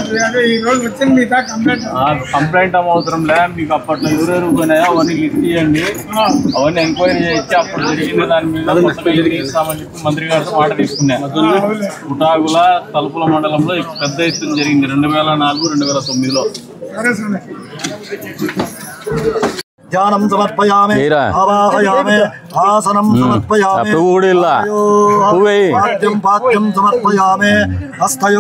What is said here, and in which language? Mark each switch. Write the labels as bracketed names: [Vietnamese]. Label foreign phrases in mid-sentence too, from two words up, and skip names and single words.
[Telugu] కంప్లైంట్ అవసరం లే మీకు అప్పట్లో ఎవరెవరు పోయినాయో అవన్నీ లిస్ట్ చేయండి అవన్నీ ఎంక్వైరీ చేసి అప్పుడు జరిగిన దాని మీద ఇస్తామని చెప్పి మంత్రి గారితో మాట తీసుకున్నాను కుటాగుల తలుపుల మండలంలో పెద్ద ఎత్తున జరిగింది 2004-2009లో [Sanskrit] ध्यानं समर्पयामि आवाहयामि आसनं समर्पयामि पाद्यं पाद्यं समर्पयामि हस्तयो